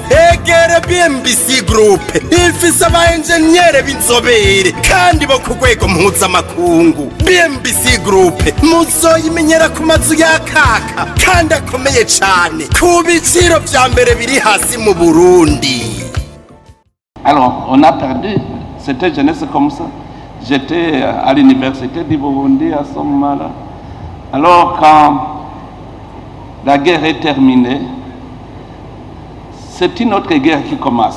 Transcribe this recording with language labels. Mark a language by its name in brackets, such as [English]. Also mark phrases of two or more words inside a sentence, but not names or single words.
[Rundi] Egere BMBC Group ifise abaenjenyere b'inzobere kandi bo ku rwego mpuzamakungu. BMBC Group muzoyimenyera ku mazu yakaka kandi akomeye cane ku biciro vya mbere biri hasi mu Burundi. [French] Alors, on a perdu cette jeunesse comme ça. J'étais à l'université du Burundi à ce moment-là. Alors, quand la guerre est terminée, c'est une autre guerre qui commence.